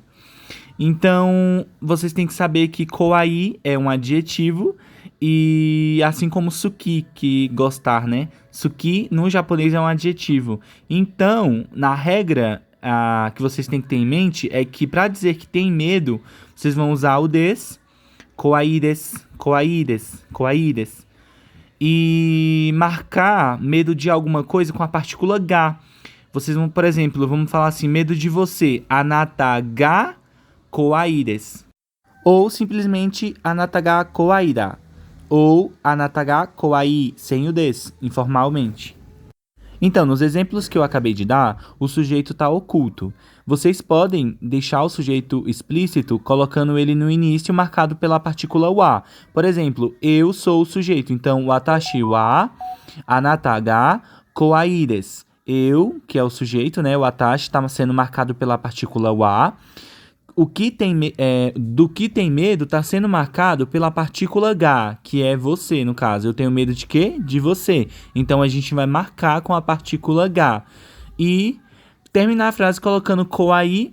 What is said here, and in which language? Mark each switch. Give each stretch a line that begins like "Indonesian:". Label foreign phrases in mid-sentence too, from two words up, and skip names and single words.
Portuguese: Então, vocês têm que saber que kawaii é um adjetivo e assim como suki, que gostar, né? Suki no japonês é um adjetivo. Então, na regra que vocês têm que ter em mente é que para dizer que tem medo, vocês vão usar o des,
Japanese: かわいいです, かわいいです, かわいいです.
Portuguese: E marcar medo de alguma coisa com a partícula ga. Vocês vão, por exemplo, vamos falar assim, medo de você,
Japanese: あなたがかわいいです.
Portuguese: Ou simplesmente
Japanese: あなたがかわいいだ.
Portuguese: Ou
Japanese: あなたがかわいい
Portuguese: sem o des, informalmente. Então, nos exemplos que eu acabei de dar, o sujeito está oculto. Vocês podem deixar o sujeito explícito colocando ele no início marcado pela partícula wa. Por exemplo, eu sou o sujeito. Então,
Japanese: 私はあなたがかわいいです.
Portuguese: Eu, que é o sujeito, né? O watashi está sendo marcado pela partícula wa. Do que tem medo está sendo marcado pela partícula ga, que é você, no caso. Eu tenho medo de quê? De você. Então, a gente vai marcar com a partícula ga. E terminar a frase colocando kawaii.